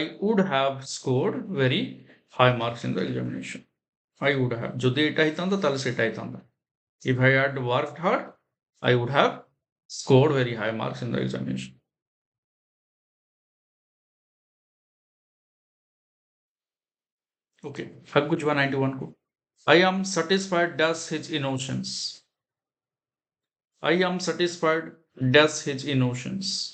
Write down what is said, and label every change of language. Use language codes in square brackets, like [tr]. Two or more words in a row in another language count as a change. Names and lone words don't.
[en] would have scored very high marks in the examination I would have [or] ଯଦି ଏଟା ହେଇଥାନ୍ତା ତାହେଲେ ସେଟା ହେଇଥାନ୍ତା [en] if I had worked hard I would have scored very high marks in the examination okay [or] ଆଗକୁ ଯିବା 91 କୁ [en] I am satisfied dash his innocence I am satisfied dash his innocence